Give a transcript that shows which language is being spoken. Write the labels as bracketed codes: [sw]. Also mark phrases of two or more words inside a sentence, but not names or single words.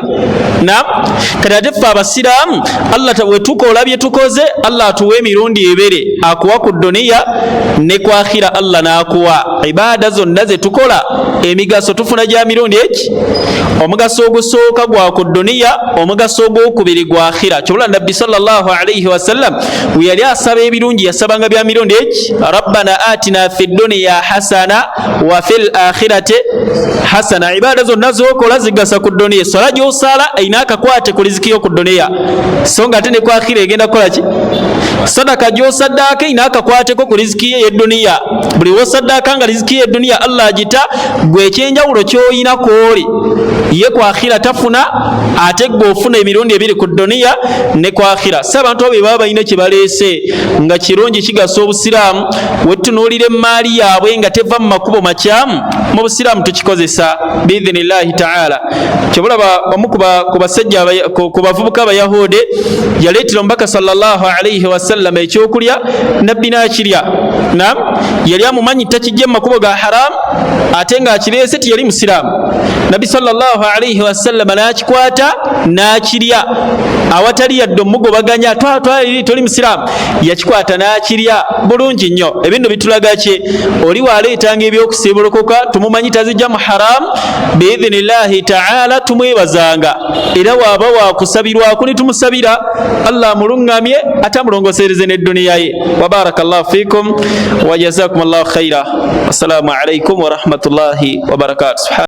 [lg] Kati ate ffe abasiraamu Allah we tukola bye tukoze, Allah atuwa emirundi ebere, akuwa ku duniya ne ku akhira. Allah n'akuwa ibaada zonna ze tukola, emigaso tufuna gya mirundi eki, omugaso ogusooka gwa ku duniya, omugaso ogwokubiri gwa akhira. Kyobula Nabbi [ar] صلى الله عليه وسلم [lg] we yali asaba ebirungi yasabanga bya mirundi eki, [ar] ربنا آتنا في الدنيا حسنة وفي الآخرة حسنة. [lg] Ibaada zonna zokola zigasa ku duniya. Sola gy'osala ayina akakwate ku riziki yo ku duniya, so nga ate ne ku akhira egenda kukola ki? Sadaka gy'osaddaaka ayina akakwateko ku riziki ye y'edduniya. Buli w'osaddaaka nga riziki ye y'edduniya Allah agita, gwe ekyenjawulo ky'oyina kw'oli ye ku akhira tafuna, ate gwe ofuna emirundi ebiri ku duniya ne ku akhira. Si abantu abo be baba balina kye baleese nga kirungi kigasa obusiraamu, we tutunuulira emmaali yaabwe nga teva mu makubo makyamu, mu busiraamu tukikozesa biidhini [ar] بإذن الله تعالى. [lg] Kyobulaba omu ku basajja ku bavubuka abayahudi yaleetera omubaka [ar] صلى الله عليه وسلم [lg] ekyokulya, nabbi n'akirya. Naam, yali amumanyi takijja mu makubo ga haramu ate ng'akireese tiyali musiraamu. Nabbi [ar] صلى الله عليه وسلم [lg] n'akikwata n'akirya awatali yadde omugobaganya, twali toli musiraamu, yakikwata n'akirya bulungi nnyo. Ebintu bitulaga ki? Oli waleetanga ebyokusiibulukuka tumumanyi tazijja mu haramu, [ar] بإذن الله تعالى [lg] tumwebazanga, era waaba wakusabirwako ne tumusabira Allah amulungamye ate amulongosereze n'edduniya ye. [ar] وبارك الله فيكم وجزاكم الله خيرا. السلام عليكم ورحمة الله وبركاته.